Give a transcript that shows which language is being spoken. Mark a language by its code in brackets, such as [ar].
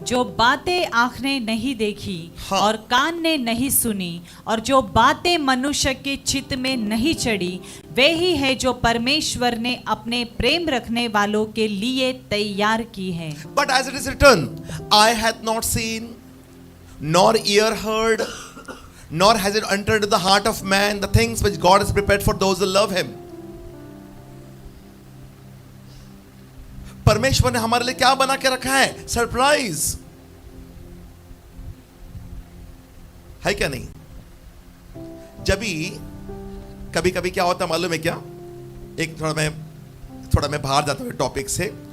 [hi] जो बातें आँख ने नहीं देखी, हाँ, और कान ने नहीं सुनी, और जो बातें मनुष्य के चित्त में नहीं चढ़ी, वे ही है जो परमेश्वर ने अपने प्रेम रखने वालों के लिए तैयार की है। [en] But as it is written, I have not seen, nor ear heard, nor has it entered the heart of man the things which God has prepared for those who love him. [hi] परमेश्वर ने हमारे लिए क्या बना के रखा है? Surprise है क्या नहीं? जब भी कभी कभी क्या होता है मालूम है क्या? एक थोड़ा मैं बाहर जाता हूँ टॉपिक से.